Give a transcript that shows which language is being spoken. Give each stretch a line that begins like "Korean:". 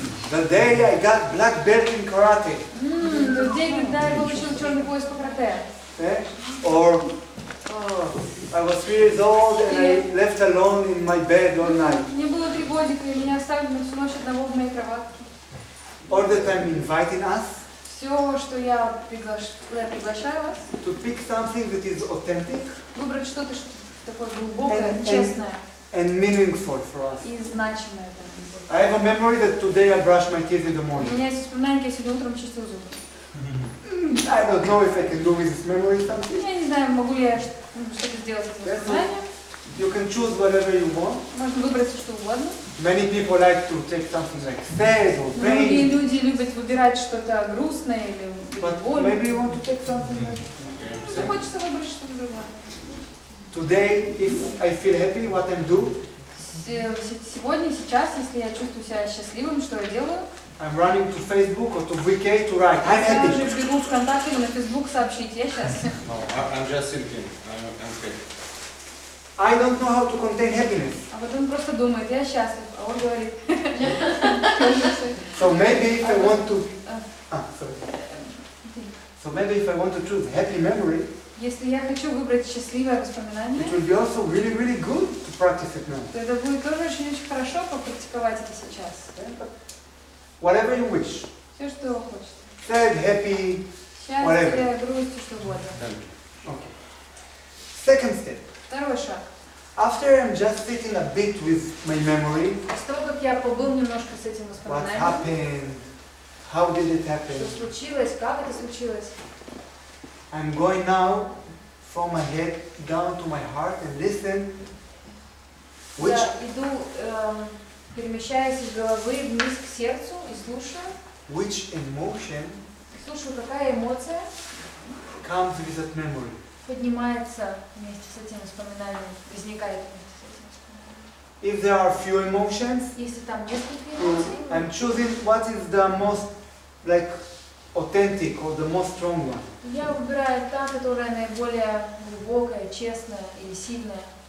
English: The day I got black belt in karate.
Russian: Тот день, когда я получил черный пояс по карате. Eh?
English: Or I was 3 years old and I left alone in my bed all night.
Russian: Мне было 3 годика, и меня оставили на всю ночь одного в моей кроватке.
English: All the time inviting us
Russian: Все, что я приглашаю вас,
English: to pick something that is authentic
Russian: выбрать что-то такое глубокое,
English: And-
Russian: честное
English: and meaningful for us.
Russian: и значимое.
English: I have a memory that today I brushed my teeth in the
Russian: У
English: morning.
Russian: меня есть воспоминание, как я сегодня утром чистил зубы.
English: I don't know if I can do with this memory something.
Russian: Я не знаю, могу ли я что-то сделать с этим воспоминанием.
English: You can choose whatever you want.
Russian: Можно выбрать все, что угодно.
English: Many people like to take something like sad or
Russian: Многие
English: pain.
Russian: люди любят выбирать что-то грустное или
English: But
Russian: больно.
English: maybe you want to take something like
Russian: Мне хочется выбрать что-то другое.
English: today, if I feel happy, what I'm doing,
Russian: Сегодня, сейчас, если я чувствую себя счастливым, что я делаю?
English: I'm running to Facebook or to VK to write, I'm
Russian: Я уже
English: happy.
Russian: бегу ВКонтакте или на Фейсбук сообщить, я счастлив.
English: No, I'm just thinking. I'm happy. I don't know how to contain happiness.
Russian: А потом просто думает, я счастлив, а он говорит.
English: So maybe if I want to, sorry. So maybe if I want to choose happy memory,
Russian: Если я хочу выбрать счастливое воспоминание,
English: it will be also really, really good to practice it now.
Russian: то это будет тоже очень-очень хорошо попрактиковать это сейчас.
English: Whatever you wish.
Russian: Все, что хочешь.
English: Sad, happy,
Russian: Счастье, грусть, что угодно.
English: okay. Second step.
Russian: Второй шаг.
English: After I'm just sitting a bit with my memory,
Russian: После того, как я побыл немножко с этим
English: what
Russian: воспоминанием,
English: happened, how did it happen,
Russian: что случилось, как это случилось,
English: I'm going now from my head down to my heart and listen which,
Russian: я иду, перемещаясь из головы вниз к сердцу и слушаю,
English: which emotion
Russian: какая эмоция
English: comes with that memory.
Russian: поднимается вместе с этим воспоминанием, возникает вместе с этим воспоминанием.
English: If there are few emotions,
Russian: Если там несколько эмоций,
English: I'm choosing what is the most like authentic or the most strong one.
Russian: я выбираю та, которая наиболее глубокая, честная или сильная.